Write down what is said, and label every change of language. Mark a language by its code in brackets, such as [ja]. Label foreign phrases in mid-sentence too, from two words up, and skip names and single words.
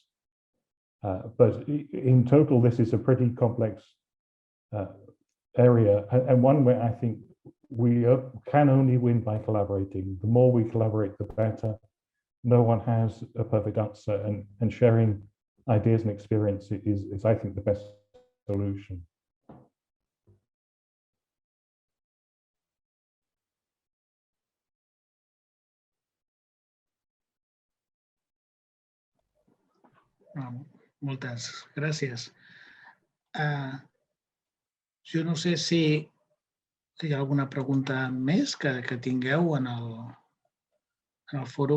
[en] But in total, this is a pretty complex area, and one where I think we can only win by collaborating. The more we collaborate, the better. No one has a perfect answer, and sharing ideas and experience is I think, the best solution. [ca] Moltes gràcies. Jo no sé si hi ha alguna pregunta més que tingueu en el foro.